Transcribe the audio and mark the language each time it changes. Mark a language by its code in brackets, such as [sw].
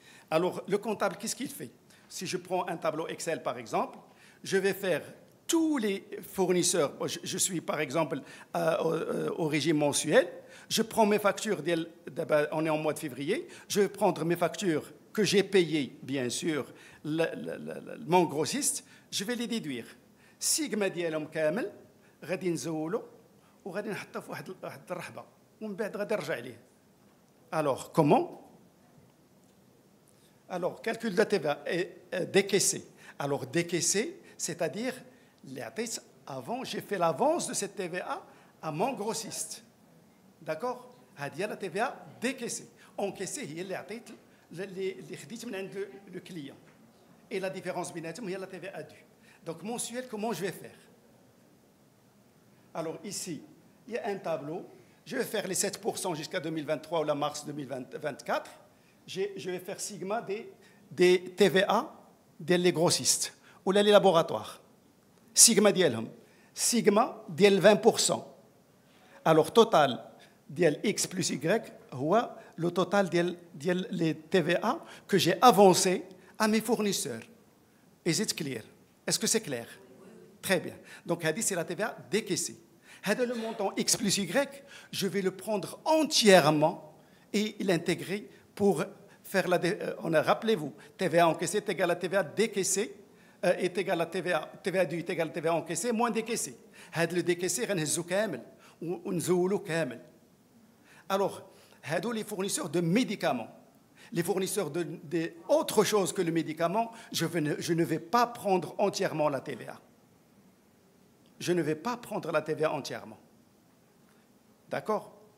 [fr] Alors, le comptable, qu'est-ce qu'il fait? Si je prends un tableau Excel, par exemple, je vais faire tous les fournisseurs. Je suis, par exemple, au régime mensuel. Je prends mes factures, on est en mois de février, je vais prendre mes factures que j'ai payées, bien sûr, mon grossiste, je vais les déduire. [ar] Sigma ديالهم كامل غادي نزولو وغادي نحطها في واحد الرحبه ومن بعد غادي نرجع ليه. [fr] Alors comment? Alors calcul de la TVA est décaissé. Alors décaissé, c'est-à-dire avant j'ai fait l'avance de cette TVA à mon grossiste. D'accord? [ar] هذه [fr] la TVA décaissée. [ar] Encaissé هي اللي عطيت اللي خديت من عند [fr] le client. Et la différence [ar] بيناتهم هي [fr] la TVA due. Donc, mensuel, comment je vais faire? Alors, ici, il y a un tableau. Je vais faire les 7% jusqu'à 2023 ou la mars 2024. Je vais faire sigma des TVA des grossistes ou les laboratoires. Sigma [ar] ديالهم. [fr] Sigma [ar] ديال [fr] 20%. Alors, total ديال X plus Y, le total ديال les TVA que j'ai avancé à mes fournisseurs. [en] Is it clear? [fr] Est-ce que c'est clair? Très bien. Donc, c'est la TVA décaissée. Le montant X plus Y, je vais le prendre entièrement et l'intégrer pour faire la... Rappelez-vous, TVA encaissée est égal à TVA décaissée est égal à TVA due est égal à TVA encaissée moins décaissée. Le décaissé, [ar] غنهزو كامل ونزولو كامل. [fr] Alors, les fournisseurs de médicaments. Les fournisseurs d'autre chose que le médicament, je ne vais pas prendre entièrement la TVA. Je ne vais pas prendre la TVA entièrement. D'accord?